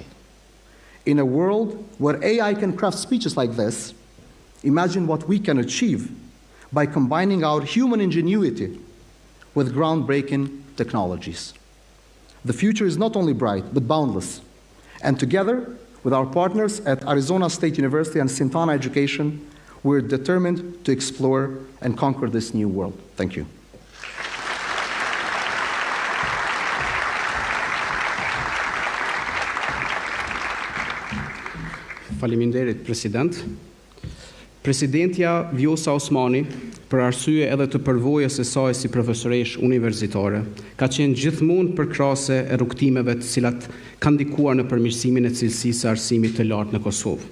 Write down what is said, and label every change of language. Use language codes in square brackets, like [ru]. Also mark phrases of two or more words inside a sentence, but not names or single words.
[en] In a world where AI can craft speeches like this, imagine what we can achieve by combining our human ingenuity with groundbreaking technologies. The future is not only bright, but boundless. And together, with our partners at Arizona State University and Sintana Education, we're determined to explore and conquer this new world. Thank you. [sq] Faleminderit, President. Presidentja Vjosa Osmani, për arsye edhe të përvojës së saj si profesoresh universitare, ka qenë gjithmonë përkrahase e rrugtimeve të cilat kanë ndikuar në përmirësimin e cilësisë së arsimit të lartë në Kosovë.